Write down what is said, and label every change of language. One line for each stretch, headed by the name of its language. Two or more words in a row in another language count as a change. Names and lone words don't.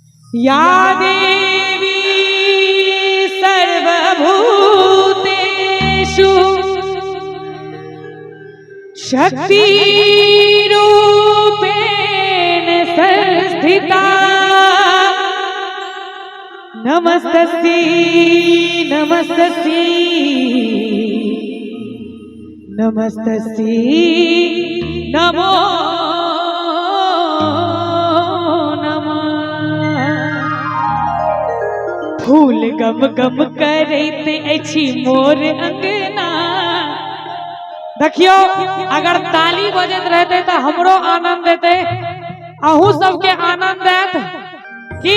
Sanskrit: या देवी सर्वभूतेषु शक्तिरूपेण संस्थिता नमस्तस्यै नमस्तस्यै नमस्तस्यै नमो
Maithili: फूल गम गम करैत अछि मोर अंगना। देखियो अगर ताली बजत रहते तो हमरो आनंद देते, अहू सबके आनंद देत की।